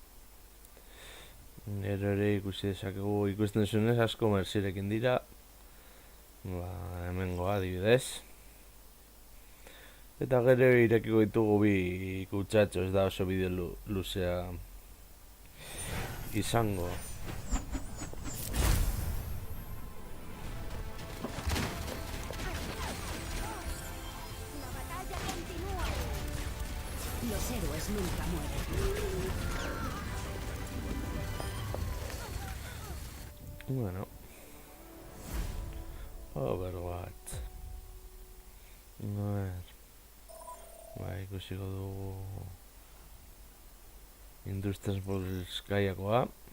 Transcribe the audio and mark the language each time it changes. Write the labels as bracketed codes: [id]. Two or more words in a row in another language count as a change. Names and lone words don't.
[eu] Gero ere ikusi dezakegu, ikusten zunez asko Mercyrekin dira. Hemengoa adibidez. Eta gero irekiko ditugu bi kutsatxo, ez da oso bideo luzea izango. [es] Los héroes nunca mueren. Bueno, Overwatch. A ver, [eu] ikusiko dugu Industries Bolskaiakoa.